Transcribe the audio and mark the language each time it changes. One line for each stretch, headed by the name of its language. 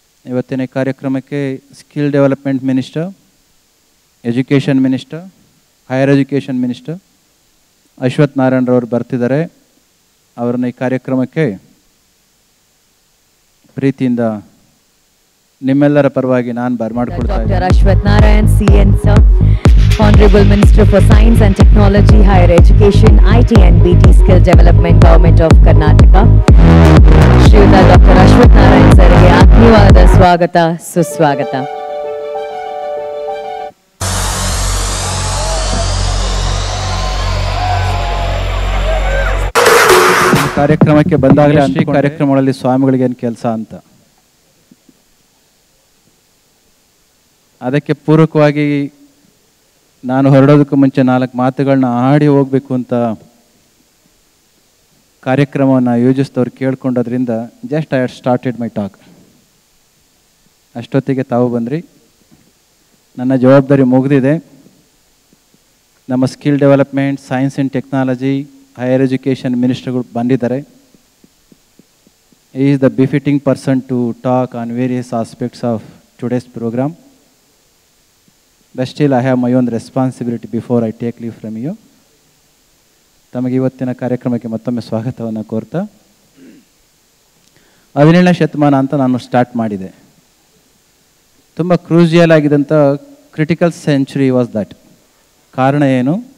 Kannada: ಇವತ್ತಿನ ಕಾರ್ಯಕ್ರಮಕ್ಕೆ skill development minister, education minister, higher education minister Ashwath ನಾರಾಯಣರವರು ಬರ್ತಿದ್ದಾರೆ. ಅವರನ್ನ ಈ ಕಾರ್ಯಕ್ರಮಕ್ಕೆ ಪ್ರೀತಿಯಿಂದ ನಿಮ್ಮೆಲ್ಲರ ಪರವಾಗಿ ನಾನು ಬರಮಾಡಿಕೊಳ್ತಾ ಇದ್ದೀನಿ.
English: Doctor Ashwath Narayan CN sir, Honorable Minister for Science and Technology, Higher Education, IT and BT Skill Development, Government of Karnataka.
Kannada: ಶ್ರೀಯುತ ಡಾಕ್ಟರ್ ಅಶ್ವಥ್ ನಾರಾಯಣ್ ಸರ್ಗೆ ಆತ್ಮೀಯವಾದ ಸ್ವಾಗತ, ಸುಸ್ವಾಗತ. ಕಾರ್ಯಕ್ರಮಕ್ಕೆ ಬಂದಾಗಲೇ ಶ್ರೀ ಕಾರ್ಯಕ್ರಮಗಳಲ್ಲಿ ಸ್ವಾಮಿಗಳಿಗೆ ಏನು ಕೆಲಸ ಅಂತ, ಅದಕ್ಕೆ ಪೂರಕವಾಗಿ ನಾನು ಹೊರಡೋದಕ್ಕೂ ಮುಂಚೆ 4 ಮಾತುಗಳನ್ನ ಆಡಿ ಹೋಗಬೇಕು ಅಂತ ಕಾರ್ಯಕ್ರಮವನ್ನು ಯೋಜಿಸಿದವ್ರು ಕೇಳ್ಕೊಂಡೋದ್ರಿಂದ
English: Just I had started my talk.
Kannada: ಅಷ್ಟೊತ್ತಿಗೆ ತಾವು ಬಂದ್ರಿ. ನನ್ನ ಜವಾಬ್ದಾರಿ ಮುಗಿದಿದೆ. ನಮ್ಮ skill development, science and technology, higher education ಮಿನಿಸ್ಟರ್ಗಳು ಬಂದಿದ್ದಾರೆ.
English: He is the befitting person to talk on various aspects of today's program. But still I have my own responsibility before I take leave from you.
Kannada: ತಮಗೆ ಇವತ್ತಿನ ಕಾರ್ಯಕ್ರಮಕ್ಕೆ ಮತ್ತೊಮ್ಮೆ ಸ್ವಾಗತವನ್ನು ಕೋರ್ತಾ, 17ನೇ ಶತಮಾನ ಅಂತ ನಾನು ಸ್ಟಾರ್ಟ್ ಮಾಡಿದೆ. ತುಂಬ crucial ಆಗಿದ್ದಂಥ
English: Critical century was that.
Kannada: ಕಾರಣ ಏನು?